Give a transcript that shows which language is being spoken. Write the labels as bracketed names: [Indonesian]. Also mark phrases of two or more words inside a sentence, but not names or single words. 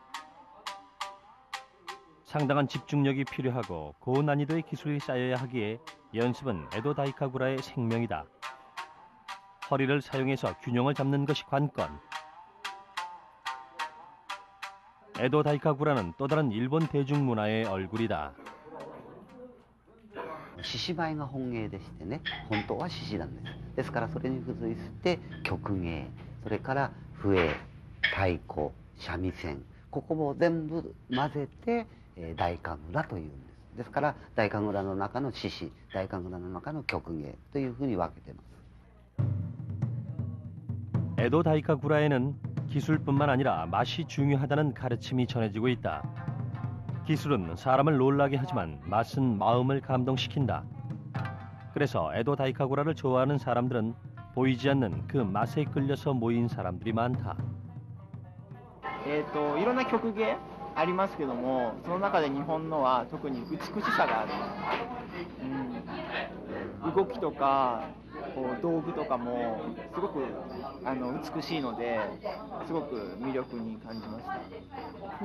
[Korean] 상당한 집중력이 필요하고 고난이도의 기술이 쌓여야 하기에 연습은 에도 다이카구라의 생명이다. 허리를 사용해서 균형을 잡는 것이 관건. 에도 다이카구라는 또 다른 일본 대중문화의 얼굴이다. [Japanese] 獅子舞が本芸でしてね、本当は獅子なんです。ですからそれに付随して曲芸、それから笛、太鼓、三味線、ここを全部混ぜて大神楽というんです。ですから大神楽の中の獅子、大神楽の中の曲芸というふうに分けてます。 [Korean] 에도 다이카구라에는 기술뿐만 아니라 맛이 중요하다는 가르침이 전해지고 있다. 기술은 사람을 놀라게 하지만 맛은 마음을 감동시킨다. 그래서 에도 다이카구라를 좋아하는 사람들은 보이지 않는 그 맛에 끌려서 모인 사람들이 많다. [Japanese] いろんな曲芸ありますけども、その中で日本のは特に美しさがある。動きとかこう道具とかもすごく美しいので、すごく魅力に感じました。